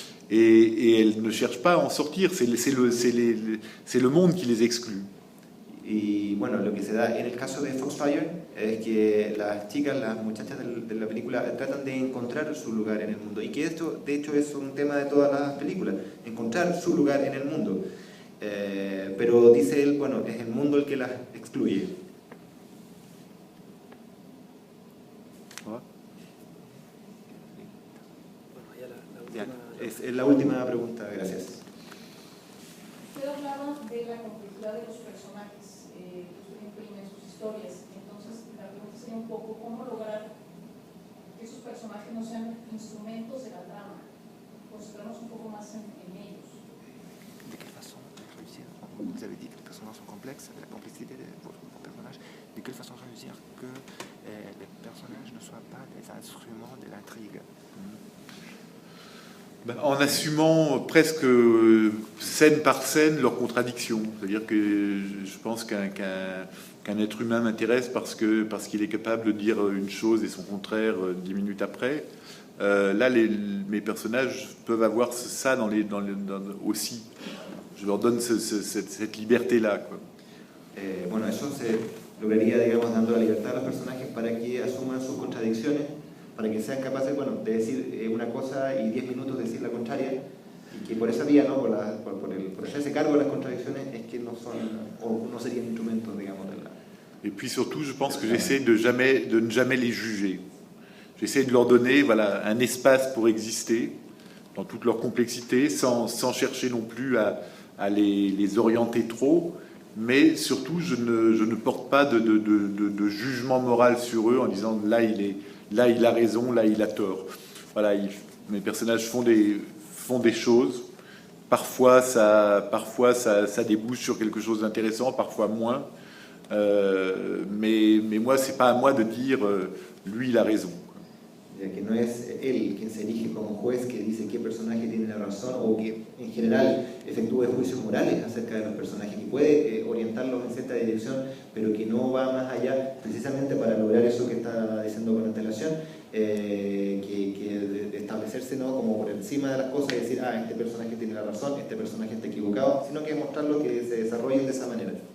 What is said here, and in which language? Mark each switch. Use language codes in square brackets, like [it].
[fr] Et elles ne cherchent pas à en sortir, c'est le monde qui les exclut. [es] Y bueno, lo que se da en el caso de Foxfire es que las chicas, las muchachas de la película tratan de encontrar su lugar en el mundo, y que esto de hecho es un tema de todas las películas, encontrar su lugar en el mundo. Pero dice él, bueno, es el mundo el que las excluye. Es la última pregunta, gracias. Usted hablaba de la complejidad de los personajes que usted imprime en sus historias. Entonces, la pregunta sería un poco cómo lograr que esos personajes no sean instrumentos de la trama, concentrarnos un poco más en ellos. ¿De qué [fr] façon réussir? Vous avez dit que les personnages sont complexes, la complexité de vos personnages. De quelle façon réussir que les personnages ne soient pas des instruments de l'intrigue? En assumant presque scène par scène leurs contradictions. C'est-à-dire que je pense qu'un être humain m'intéresse parce qu'il est capable de dire une chose et son contraire 10 minutes après. Là, mes personnages peuvent avoir ça aussi. Je leur donne cette liberté-là, quoi. [es] Bueno, eso se lograría, digamos, dando la libertad a los personajes para que asuman sus contradicciones, para que sean capaces, bueno, de decir una cosa y 10 minutos decir la contraria, y que por esa vía, ¿no? por hacerse cargo de las contradicciones, es que no son, o no serían instrumentos, digamos, de la... [fr] Et puis surtout, je pense que j'essaie de ne jamais les juger. J'essaie de leur donner, voilà, un espace pour exister, dans toute leur complexité, sans chercher non plus à les orienter trop, mais surtout, je ne porte pas de jugement moral sur eux en disant là il a raison, là il a tort. Voilà, mes personnages font des choses. Parfois ça débouche sur quelque chose d'intéressant, parfois moins. Mais moi, c'est pas à moi de dire lui il a raison. [es] Ya que no es él quien se erige como juez que dice qué personaje tiene la razón o que en general efectúe juicios morales acerca de los personajes, que puede orientarlos en cierta dirección, pero que no va más allá precisamente para lograr eso que está diciendo con antelación. que establecerse, ¿no?, como por encima de las cosas y decir, este personaje tiene la razón, este personaje está equivocado, sino que mostrarlo que se desarrollen de esa manera.